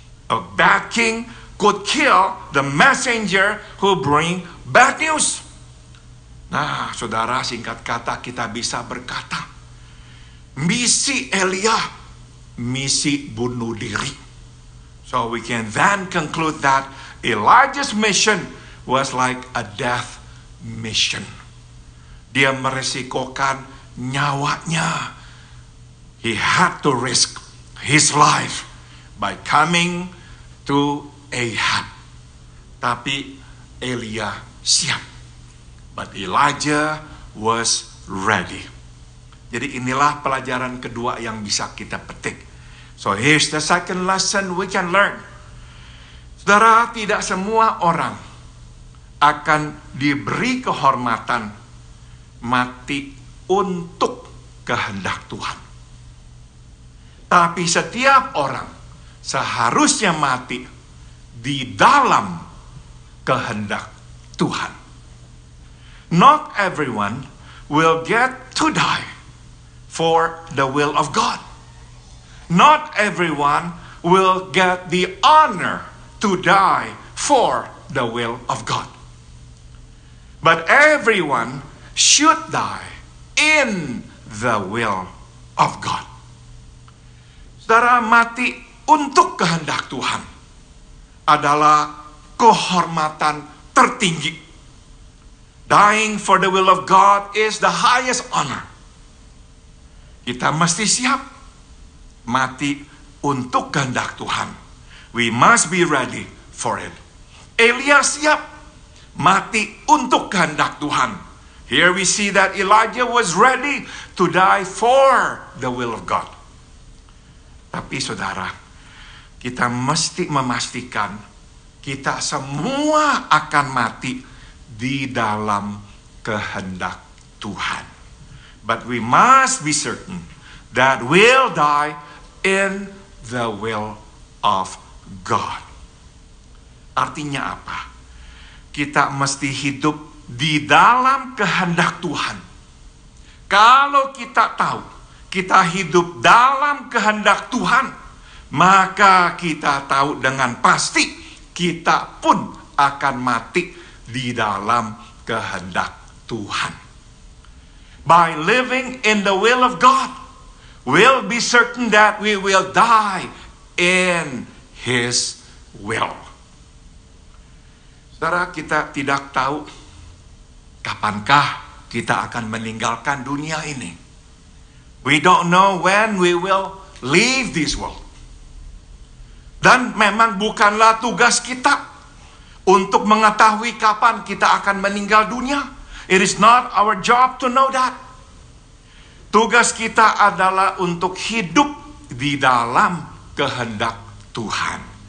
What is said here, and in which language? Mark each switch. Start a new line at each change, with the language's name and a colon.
English: A bad king could kill the messenger who bring bad news.
Indonesian: Nah, saudara, singkat kata kita bisa berkata, misi Elia, misi bunuh diri.
English: So we can then conclude that Elijah's mission was like a death mission.
Indonesian: Dia meresikokan nyawanya.
English: He had to risk his life by coming to Ahab.
Indonesian: Tapi Elia siap.
English: But Elijah was ready.
Indonesian: Jadi inilah pelajaran kedua yang bisa kita petik.
English: So here's the second lesson we can learn.
Indonesian: Saudara, tidak semua orang akan diberi kehormatan mati untuk kehendak Tuhan. Tapi setiap orang seharusnya mati di dalam kehendak Tuhan.
English: Not everyone will get to die for the will of God. Not everyone will get the honor to die for the will of God. But everyone should die in the will of God.
Indonesian: Saudara, mati untuk kehendak Tuhan adalah kehormatan tertinggi.
English: Dying for the will of God is the highest honor.
Indonesian: Kita mesti siap mati untuk kehendak Tuhan.
English: We must be ready for it.
Indonesian: Elia siap mati untuk kehendak Tuhan.
English: Here we see that Elijah was ready to die for the will of God.
Indonesian: Tapi saudara, kita mesti memastikan kita semua akan mati di dalam kehendak Tuhan.
English: But we must be certain that we'll die in the will of God.
Indonesian: Artinya apa? Kita mesti hidup di dalam kehendak Tuhan. Kalau kita tahu kita hidup dalam kehendak Tuhan, maka kita tahu dengan pasti kita pun akan mati di dalam kehendak Tuhan.
English: By living in the will of God, we'll be certain that we will die in His will.
Indonesian: Saudara, kita tidak tahu kapankah kita akan meninggalkan dunia ini.
English: We don't know when we will leave this world.
Indonesian: Dan memang bukanlah tugas kita untuk mengetahui kapan kita akan meninggal dunia.
English: It is not our job to know that.
Indonesian: Tugas kita adalah untuk hidup di dalam kehendak Tuhan.